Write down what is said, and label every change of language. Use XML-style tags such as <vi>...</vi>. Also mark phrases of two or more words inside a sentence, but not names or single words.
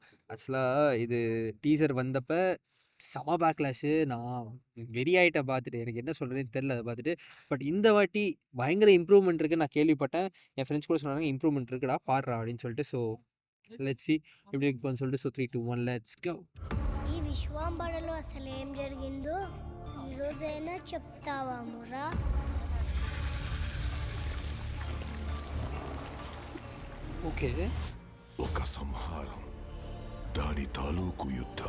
<ta>ஆக்சுவலாக இது டீசர் வந்தப்ப செம பேக்லாஷு. நான் வெறி ஆகிட்ட பார்த்துட்டு எனக்கு என்ன சொல்கிறதுன்னு தெரில அதை பார்த்துட்டு. பட் இந்த வாட்டி பயங்கர இம்ப்ரூவ்மெண்ட் இருக்குன்னு நான் கேள்விப்பட்டேன். என் ஃப்ரெண்ட்ஸ் கூட சொன்னாங்க இம்ப்ரூவ்மெண்ட் இருக்குடா பாடுறா அப்படின்னு சொல்லிட்டு.</ta> <en>so let's see</en> <ta>எப்படி இருக்குன்னு சொல்லிட்டு.</ta> <en>so 3, 2, 1 let's go.</en> <te>ఈ విశ్వాంబరలో అసలు ఏం జరిగిందో ఈరోజైనా చెప్తావా మురా? ఓకే, ఒక సంహారం, దాని తాలూకు యుద్ధం,</te>